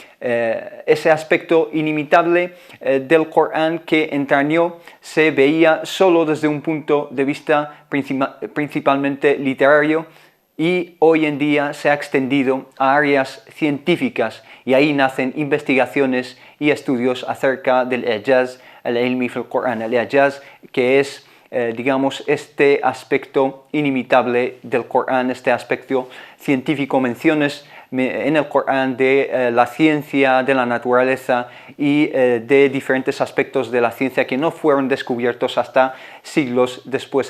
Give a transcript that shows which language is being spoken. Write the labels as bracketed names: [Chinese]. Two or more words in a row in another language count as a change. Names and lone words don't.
[Spanish] del Corán que entrañó, se veía solo desde un punto de vista principalmente literario, y hoy en día se ha extendido a áreas científicas, y ahí nacen investigaciones y estudios acerca del [Arabic] إعجاز العلمي في [Spanish] Corán. El i'jaz, que es digamos, este aspecto inimitable del Corán, este aspecto científico, menciones en el Corán de la ciencia, de la naturaleza y de diferentes aspectos de la ciencia que no fueron descubiertos hasta siglos después.